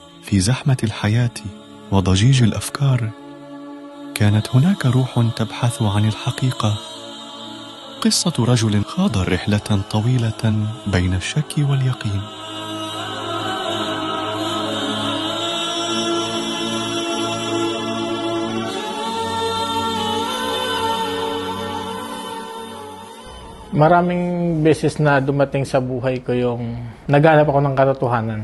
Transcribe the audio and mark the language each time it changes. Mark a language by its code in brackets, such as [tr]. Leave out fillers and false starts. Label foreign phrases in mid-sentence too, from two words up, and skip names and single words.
[ar] في زحمة الحياة وضجيج الأفكار كانت هناك روح تبحث عن الحقيقة. قصة رجل خاض رحلة طويلة بين الشك واليقين. [tl] Maraming beses na dumating sa buhay ko yung naghanap ako ng katotohanan.